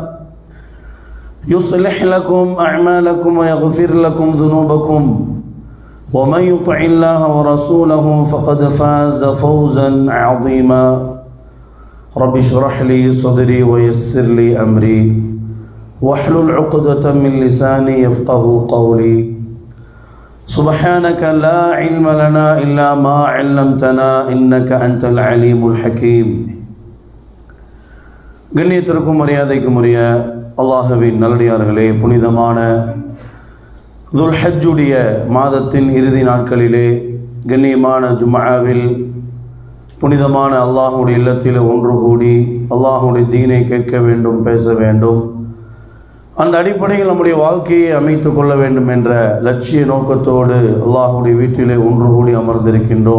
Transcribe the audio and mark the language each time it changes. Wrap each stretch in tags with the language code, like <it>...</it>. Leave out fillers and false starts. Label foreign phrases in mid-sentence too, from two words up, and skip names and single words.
<ar>يصلح لكم أعمالكم ويغفر لكم ذنوبكم ومن يطع الله ورسوله فقد فاز فوزا عظيما رب اشرح لي صدري ويسر لي أمري واحلل عقدة من لساني يفقه قولي سبحانك لا علم لنا إلا ما علمتنا إنك أنت العليم الحكيم</ar> <ta>கண்ணியத்திற்கும் மரியாதைக்கும் உரிய அல்லாஹ்வின் நல்லடியார்களே, புனிதமான துல்ஹஜ்ஜுடைய மாதத்தின் இறுதி நாட்களிலே கண்ணியமான ஜும்ஆவில் புனிதமான அல்லாஹ்வுடைய இல்லத்தில் ஒன்று கூடி அல்லாஹ்வுடைய தீனை கேட்க வேண்டும், பேச வேண்டும், அந்த அடிப்படையில் நம்முடைய வாழ்க்கையை அமைத்துக் கொள்ள வேண்டும் என்ற லட்சிய நோக்கத்தோடு அல்லாஹ்வுடைய வீட்டிலே ஒன்று கூடி அமர்ந்திருக்கின்றோம்.</ta>